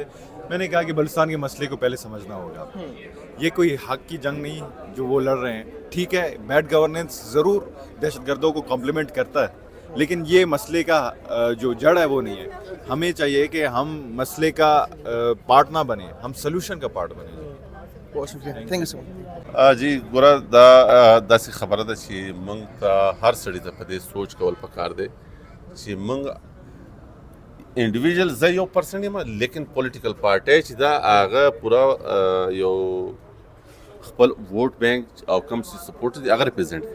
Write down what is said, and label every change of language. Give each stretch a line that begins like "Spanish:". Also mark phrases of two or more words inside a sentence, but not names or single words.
Urdu: میں نے کہا کہ بلوچستان کے مسئلے کو پہلے سمجھنا ہوگا. یہ کوئی حق کی جنگ نہیں جو وہ لڑ رہے ہیں. ٹھیک ہے،
English: bad governance
Urdu: ضرور دہشت گردوں کو کمپلیمنٹ کرتا ہے، لیکن یہ مسئلے کا جو جڑ ہے وہ نہیں ہے. ہمیں چاہیے کہ ہم مسئلے کا پارٹ نہ بنیں، ہم سلوشن کا پارٹ بنیں. بہت شکریہ،
English: thank you so much.
Pashto: جی ګوره داسې خبره ده چې موږ ته هر سړي ته په دې سوچ کول پکار دی چې موږ انډیویژل، زه یو پرسن یم، لیکن
English: political party
Pashto: چې دا هغه پوره یو خپل
English: vote bank
Pashto: او کوم چې سپورټ دی هغه ریپرزینټ کوي.